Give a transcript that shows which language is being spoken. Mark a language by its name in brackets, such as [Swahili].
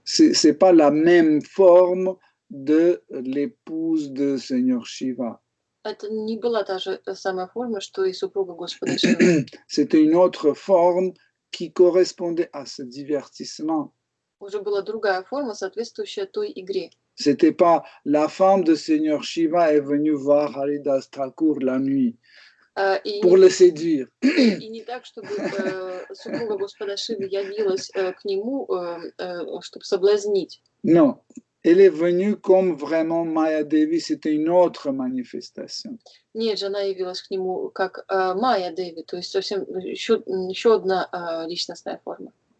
[French] C'est pas la même forme de l'épouse de Seigneur Shiva. [Russian] Это не была та же самая форма, что и супруга Господа Шивы. [French] C'était une autre forme qui correspondait à ce divertissement. [Russian] Уже была другая форма, соответствующая той игре. [French] C'était pas la femme de Seigneur Shiva est venue voir Haridas Thakur la nuit pour le séduire. [Russian] И не так, чтобы супруга Господа Шивы явилась к нему, чтобы соблазнить. [French] Non, elle est venue comme vraiment Maya Devi, c'était une autre manifestation. [Russian] Нет же, она явилась к нему как Майя Деви, то есть совсем еще одна личностная форма.